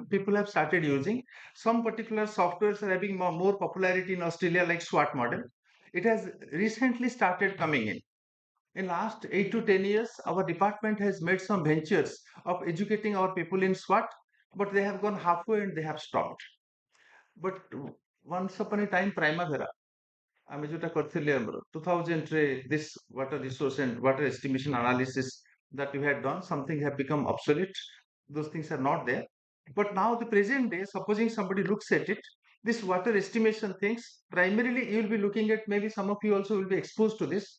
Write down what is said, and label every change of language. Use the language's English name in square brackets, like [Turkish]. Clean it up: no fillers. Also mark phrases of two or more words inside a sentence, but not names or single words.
[English] People have started using some particular softwares are having more popularity in Australia, like SWAT model. It has recently started coming in. In last 8 to 10 years, our department has made some ventures of educating our people in SWAT, but they have gone halfway and they have stopped. But once upon a time, Primavera, [Odia] ଆମେ ଯୋଉଟା କରିଥିଲେ ଆମର 2000 ରେ [English] this water resource and water estimation analysis that we had done, something have become obsolete. Those things are not there. But now the present day, supposing somebody looks at it, this water estimation things, primarily you will be looking at, maybe some of you also will be exposed to this.